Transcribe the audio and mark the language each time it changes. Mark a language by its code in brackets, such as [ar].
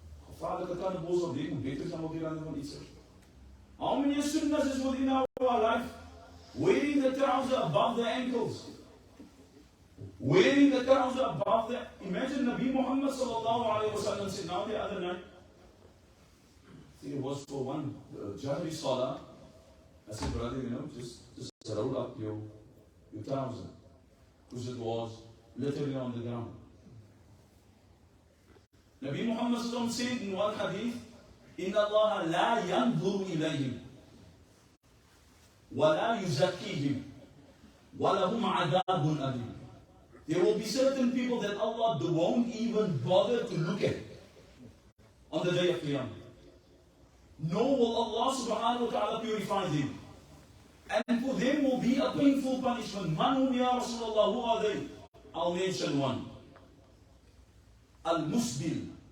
[en] Gevaarlike tandbos of dit moet beter zijn op die landen van Israël. How many sunnahs is within our life? Wearing the trouser above the ankles. Wearing the trouser above the... Imagine Nabie Muhammad sallallahu alayhi wa sallam said now the other night, I think it was for one Jahri Salah. I said, brother, just roll up your trouser. Because it was literally on the ground. Nabie Muhammad sallallahu said in one hadith, [ar] إِنَّ اللَّهَ لَا يَنْظُرُ إِلَيْهِمْ وَلَا يُزَكِّيهِمْ وَلَهُمْ عَذَابٌ أَلِيمٌ. [en] There will be certain people that Allah won't even bother to look at on the day of Qiyamah. Nor will Allah subhanahu wa ta'ala purify them. And for them will be a painful punishment. [ar] Manhum ya Rasulullah, [en] who are they? I'll mention one. Al-Musbil.